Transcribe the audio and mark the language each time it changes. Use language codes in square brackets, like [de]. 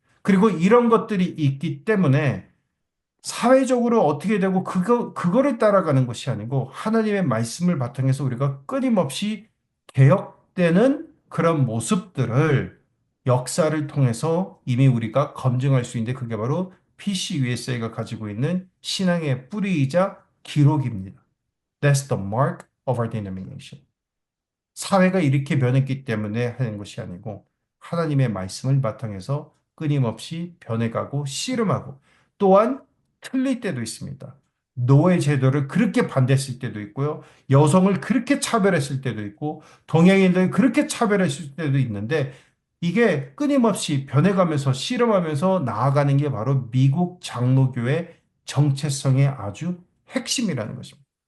[ko] 그리고 이런 것들이 있기 때문에 사회적으로 어떻게 되고 그거를 따라가는 것이 아니고 하나님의 말씀을 바탕해서 우리가 끊임없이 개혁되는 그런 모습들을 역사를 통해서 이미 우리가 검증할 수 있는데 그게 바로 PCUSA가 가지고 있는 신앙의 뿌리이자 기록입니다. [en] That's the mark of our denomination. [ko] 사회가 이렇게 변했기 때문에 하는 것이 아니고 하나님의 말씀을 바탕해서 끊임없이 변해가고 씨름하고 또한 틀릴 때도 있습니다. 노예 제도를 그렇게 반대했을 때도 있고요. 여성을 그렇게 차별했을 때도 있고 동양인들을 그렇게 차별했을 때도 있는데 이게 끊임없이 변해가면서 씨름하면서 나아가는 게 바로 미국 장로교의 정체성의 아주 핵심이라는 것입니다.